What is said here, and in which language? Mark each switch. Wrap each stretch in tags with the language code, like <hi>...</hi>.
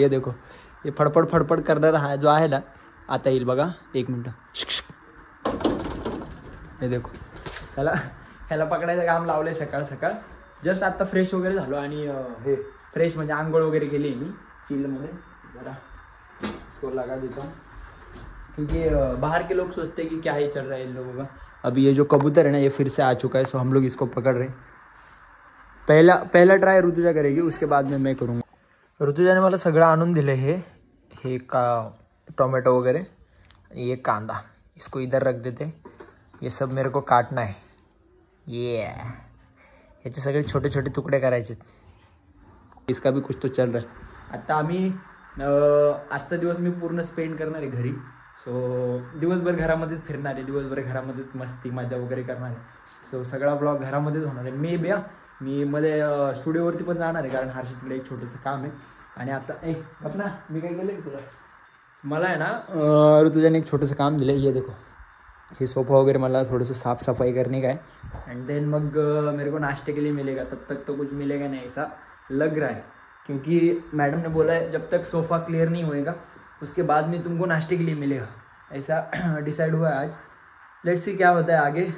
<mr>हे देखो, हे फडफड फडफड करणारा हा जो आहे ना, आता येईल बघा. एक मिनटं. हे देखो, ह्याला पकडायचं काम लावलं आहे सकाळ सकाळ. जस्ट आत्ता फ्रेश वगैरे झालो आणि हे फ्रेश म्हणजे आंघोळ वगैरे केली मी चिलमध्ये.</mr> <hi>जरा इसको लगा देता हूँ क्योंकि बाहर के लोग सोचते हैं कि क्या ही चल रहा है इन लोगों का. अभी ये जो कबूतर है ना, ये फिर से आ चुका है. सो हम लोग इसको पकड़ रहे हैं. पहला ट्राय ऋतुजा करेगी, उसके बाद में मैं करूँगा.</hi> <mr>ऋतुजाने मला सगळं आणून दिलं. हे का टोमॅटो वगैरे आणि ये कांदा.</mr> <hi>इसको इधर रख देते. ये सब मेरे को काटना है.</hi> <mr>ये याचे सगळे छोटे छोटे तुकडे करायचे.</mr> <hi>इसका भी कुछ तो चल रहा है.</hi> <mr>आता आम्ही आजचा दिवस मी पूर्ण स्पेंड करणार आहे घरी. सो दिवसभर घरामध्येच फिरणार आहे, दिवसभर घरामध्येच मस्ती मजा वगैरे करणार आहे. सो सगळा ब्लॉग घरामध्येच होणार आहे. मी मध्ये स्टुडिओवरती पण जाणार आहे, कारण हर्षदकडे एक छोटंसं काम आहे. आणि आता अपना मी काय केलं की तुला, मला आहे ना ऋतुजाने एक छोटंसं काम दिलं.</mr> <hi>ये देखो, ये सोफा वगैरह</hi> <mr>मला थोड़ंसं</mr> <hi>साफ सफाई करने का है. एंड देन मग मेरे को नाश्ते के लिए मिलेगा. तब तक तो कुछ मिलेगा नहीं ऐसा लग रहा है, क्योंकि मैडम ने बोला है जब तक सोफ़ा क्लियर नहीं होएगा उसके बाद में तुमको नाश्ते के लिए मिलेगा. ऐसा डिसाइड हुआ है आज. लेट्स सी क्या होता है आगे.</hi>